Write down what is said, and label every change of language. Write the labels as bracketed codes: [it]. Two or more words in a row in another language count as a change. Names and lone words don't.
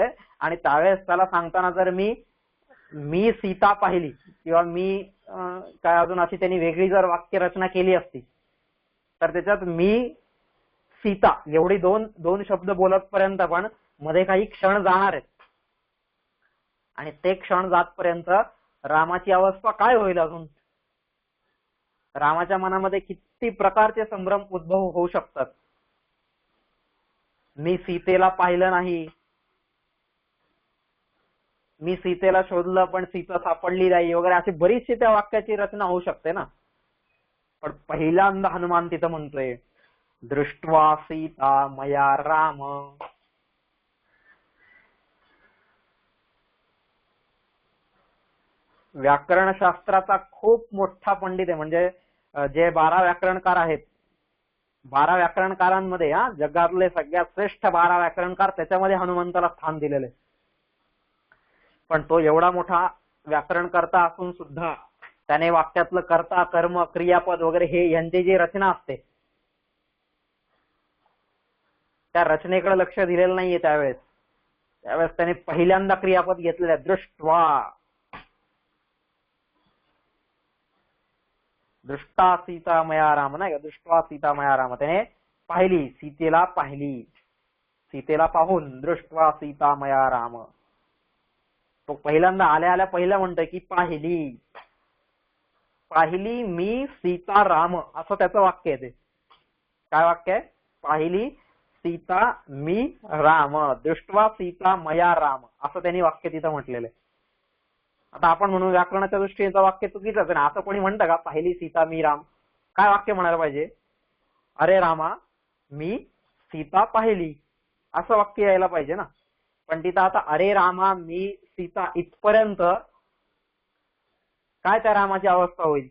[mr] आणि त्यावेळेस त्याला सांगताना जर मी सीता पाहिली किंवा मी काय अजून अशी त्यांनी वेगळी जर वाक्य रचना केली असती तर त्याच्यात मी सीता एवढी दोन शब्द बोलत पर्यंत पण मध्ये काही क्षण जाणार आहेत, आणि ते क्षण जातपर्यंत रामाची अवस्था काय होईल, अजून रामाच्या मनामध्ये किती प्रकारचे संभ्रम उद्भव होऊ शकतात. मी सीतेला पाहिलं नाही, मी सीतेला शोधलं पण सीता सापडली नाही वगैरे अशी बरीचशी त्या वाक्याची रचना होऊ शकते ना. पण पहिल्यांदा हनुमान तिथं म्हणतोय [sa] दृष्ट्वा सीता मया राम. [mr] व्याकरण शास्त्राचा खूप मोठा पंडित आहे. म्हणजे जे 12 व्याकरणकार आहेत, 12 व्याकरणकारांमध्ये जगातले सगळ्यात श्रेष्ठ 12 व्याकरणकार, त्याच्यामध्ये हनुमंताला स्थान दिलेले. पण तो एवढा मोठा व्याकरणकर्ता असून सुद्धा त्याने वाक्यातलं कर्ता, कर्म, क्रियापद वगैरे हे यांची जी रचना असते त्या रचनेकडे लक्ष दिलेलं नाहीये. त्यावेळेस त्याने पहिल्यांदा क्रियापद घेतलेलं आहे, दृष्ट्वा. [sa] दृष्टा सीता मया राम, [mr] नाही का, [sa] दृष्ट्वा सीता मया राम. [mr] त्याने पाहिली, सीतेला पाहिली, सीतेला पाहून [sa] दृष्ट्वा सीता मया राम. [mr] तो पहिल्यांदा आल्या आल्या पहिला म्हणतोय की पाहिली, पाहिली मी सीता राम, असं त्याचं वाक्य आहे. ते काय वाक्य आहे? पाहिली सीता मी राम, [sa] दृष्ट्वा सीता मया राम, [mr] असं त्यांनी वाक्य तिथं म्हटलेलं आहे. आता आपण म्हणून व्याकरणाच्या दृष्टीने वाक्य चुकीचं आहे ना. असं कोणी म्हणतं का पाहिली सीता मी राम? काय वाक्य म्हणायला पाहिजे? अरे रामा मी सीता पाहिली, असं वाक्य यायला पाहिजे ना. पण तिथं आता अरे रामा मी सीता इथपर्यंत काय त्या रामाची अवस्था होईल?